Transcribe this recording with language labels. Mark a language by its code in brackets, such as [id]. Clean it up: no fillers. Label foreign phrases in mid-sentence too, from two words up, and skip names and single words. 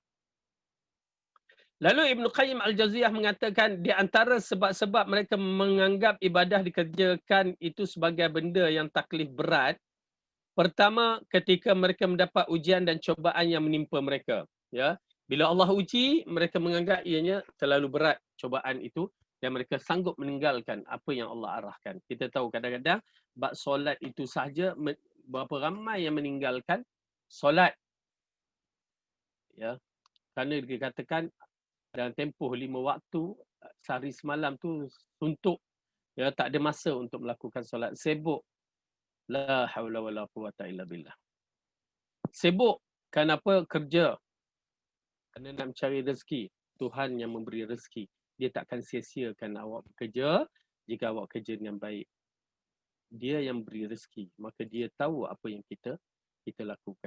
[ms] Lalu Ibnu Qayyim Al-Jauziyah mengatakan di antara sebab-sebab mereka menganggap ibadah dikerjakan itu sebagai benda yang taklif berat. Pertama, ketika mereka mendapat ujian dan cobaan yang menimpa mereka. Ya, bila Allah uji, mereka menganggap ianya terlalu berat cobaan itu dan mereka sanggup meninggalkan apa yang Allah arahkan. Kita tahu kadang-kadang bab solat itu sahaja berapa ramai yang meninggalkan solat. Ya, kerana dikatakan dalam tempoh 5 waktu, sehari semalam tu suntuk, ya, tak ada masa untuk melakukan solat, sibuk. [ar] لا حول ولا قوة إلا بالله. [ms] Sibuk kenapa? Kerja. Kerana nak mencari rezeki. Tuhan yang memberi rezeki. Dia takkan sia-siakan awak bekerja jika awak kerja dengan baik. Dia yang beri rezeki, maka dia tahu apa yang kita lakukan.